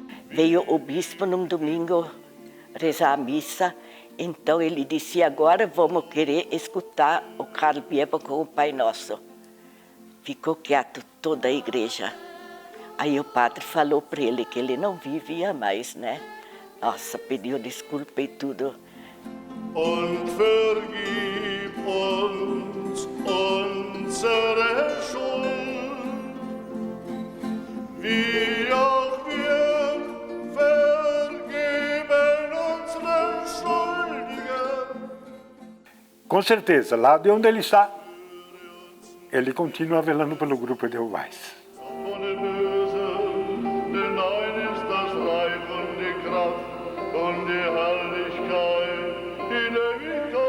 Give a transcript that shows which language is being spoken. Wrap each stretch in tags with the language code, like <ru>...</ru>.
<pt>Veio o bispo num domingo rezar a missa, então ele disse, agora vamos querer escutar o Carl Bierbaum com o Pai Nosso. Ficou quieto toda a igreja. Aí o padre falou para ele que ele não vivia mais, né? Nossa, pediu desculpa e tudo.</pt> <de>Und vergib uns unsere Schuld, wie auch wir vergeben unseren Schuldigen.</de> <pt>Com certeza, lá de onde ele está, ele continua velando pelo grupo Edelweiss.</pt> <de>Von dem Bösen, denn dein ist das Reich und die Kraft und die Herrlichkeit in Ewigkeit.</de>